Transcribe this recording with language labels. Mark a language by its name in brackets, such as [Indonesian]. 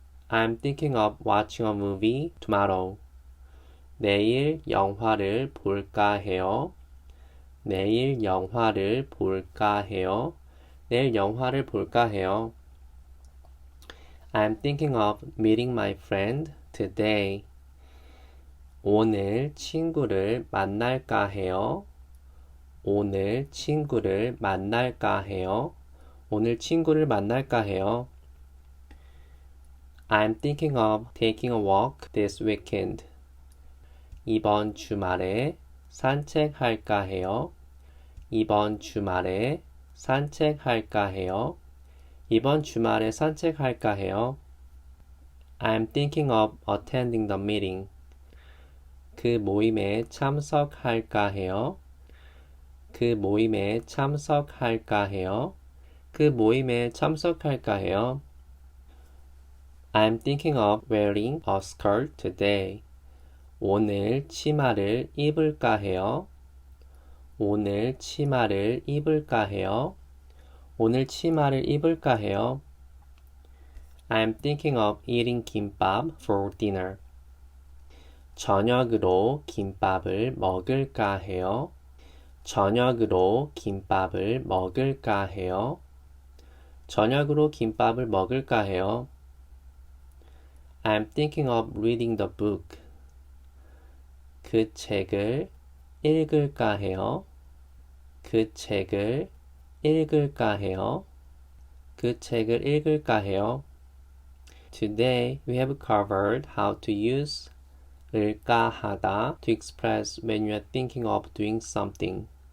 [English] I'm thinking of watching a movie tomorrow. [Korean] 내일 영화를 볼까 해요. 내일 영화를 볼까 해요. 내일 영화를 볼까 해요. [English] I'm thinking of meeting my friend today. [Korean] 오늘 친구를 만날까 해요. 오늘 친구를 만날까 해요. 오늘 친구를 만날까 해요. [English] I'm thinking of taking a walk this weekend. [Korean] 이번 주말에 산책할까 해요. 이번 주말에 산책할까 해요. 이번 주말에 산책할까 해요. [English] I'm thinking of attending the meeting. [Korean] 그 모임에 참석할까 해요. 그 모임에 참석할까 해요. 그 모임에 참석할까 해요. [English] I'm thinking of wearing a skirt today. [Korean] 오늘 치마를 입을까 해요. 오늘 치마를 입을까 해요. 오늘 치마를 입을까 해요. [English] I'm thinking of eating 김밥 for dinner. [Korean] 저녁으로 김밥을 먹을까 해요. 저녁으로 김밥을 먹을까 해요. 저녁으로 김밥을 먹을까 해요. [English] I'm thinking of reading the book. [Korean] 그 책을 읽을까 해요. 그 책을 읽을까 해요. 그 책을 읽을까 해요. [English] Today we have covered how to use 을까하다 to express when you are thinking of doing something.